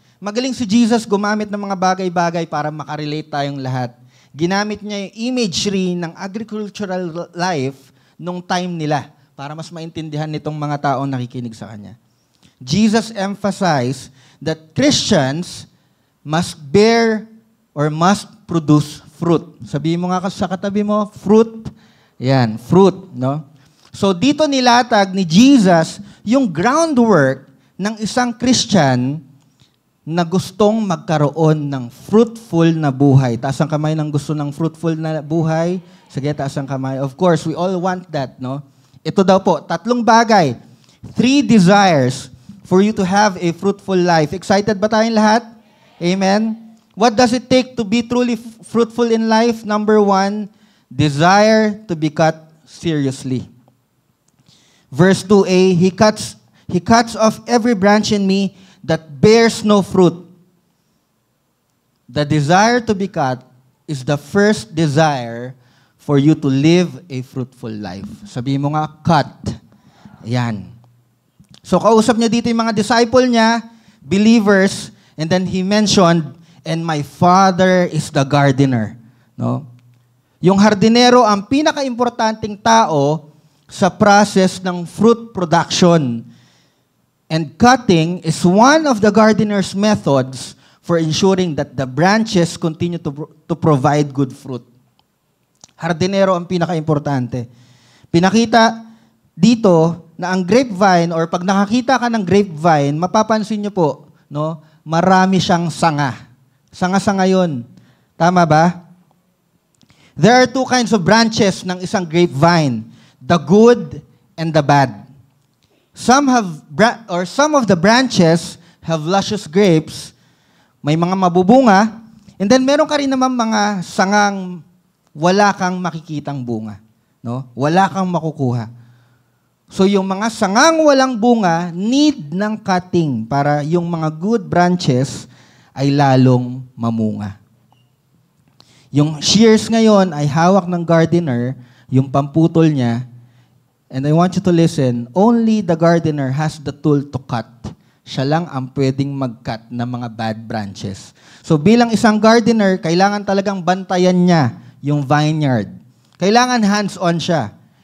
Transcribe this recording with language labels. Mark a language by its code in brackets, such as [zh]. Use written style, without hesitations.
[tl] Magaling si Jesus gumamit ng mga bagay-bagay para makarelate tayong lahat. Ginamit niya yung imagery ng agricultural life nung time nila para mas maintindihan nitong mga taong nakikinig sa Kanya. [en] Jesus emphasized that Christians must bear or must produce fruit. [tl] Sabihin mo nga sa katabi mo, fruit. Yan, fruit, no? So dito nilatag ni Jesus yung groundwork ng isang Christian na gustong magkaroon ng fruitful na buhay. Taas ang kamay ng gusto ng fruitful na buhay. Sige, taas ang kamay. [en] Of course, we all want that, no? [tl] Ito daw po, 3 bagay. [en] 3 desires for you to have a fruitful life. [tl] Excited ba tayong lahat? [en] Amen? What does it take to be truly fruitful in life? Number 1, desire to be cut seriously. Verse 2a, He cuts off every branch in me that bears no fruit. The desire to be cut is the first desire for you to live a fruitful life. [tl] Sabihin mo nga, [en] cut. Ayan. So [tl] kausap niya dito yung mga disciple niya, [en] believers, and then he mentioned, and my Father is the gardener. No? [tl] Yung hardinero ang pinaka-importanting tao sa process ng fruit production. [en] And cutting is one of the gardener's methods for ensuring that the branches continue to provide good fruit. [tl] Hardinero ang pinaka-importante. Pinakita dito na ang grapevine, or pag nakakita ka ng grapevine, mapapansin nyo po, no, marami siyang sanga. Sanga-sanga yun. Tama ba? [en] There are 2 kinds of branches [tl] ng isang grapevine, [en] the good and the bad. Some of the branches have luscious grapes, [tl] may mga mabubunga, and then meron ka rin naman mga sangang wala kang makikitang bunga, no? Wala kang makukuha. So yung mga sangang walang bunga need ng cutting para yung mga good branches ay lalong mamunga. Yung shears ngayon ay hawak ng gardener, yung pamputol niya. [en] And I want you to listen, only the gardener has the tool to cut. [tl] Siya lang ang pwedeng mag-cut ng mga bad branches. So bilang isang gardener, kailangan talagang bantayan niya yung vineyard. Kailangan hands-on siya.